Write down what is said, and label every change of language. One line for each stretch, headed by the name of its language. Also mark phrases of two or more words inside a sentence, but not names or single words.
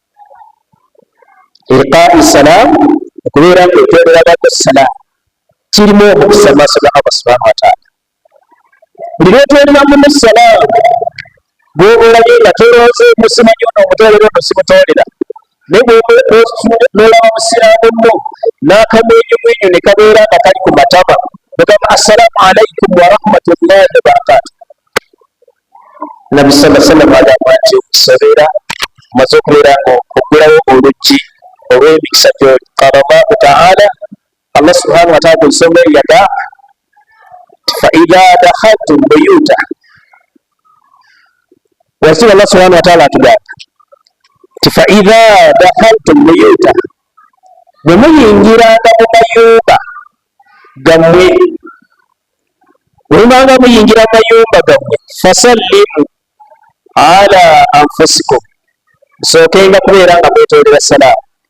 Arabic: إلقاء السلام,
Ganda: okubeera ng'otoolera banno salaamu kirimu omukisa mu maaso ga Allah
Arabic: سبحانه وتعالى.
Ganda: Buli lw'otoolera muno salaamu bw'obalabye nga tolowooza musimanyi ono omutoolera ono simutoolera, naye n'olaba musiraamu nno n'akamwenyumwenyu ne kabeera nga kali ku matama ogamba
Arabic: السلام عليكم ورحمة الله وبركاته.
Ganda: Nabi
Arabic: صلى الله عليه وسلم
Ganda: agamba nti okusobeera omaze okubeera ng'oggulawo oluggi olw'emikisa gy'oli.
Arabic: قال الله تعالى,
Ganda: Allah
Arabic: سبحانه وتعالى
Ganda: ku nsonga eyo yagamba
Arabic: فإذا دخلتم بيوتا,
Ganda: wazira Allah
Arabic: سبحانه وتعالى
Ganda: atugamba ti
Arabic: فإذا دخلتم بيوتا,
Ganda: bwe muyingiranga mu mayumba gammwe, bwe mubanga muyingira mu mayumba gammwe
Arabic: فسلموا على أنفسكم,
Ganda: musookenga kubeera nga mwetoolera salaamu.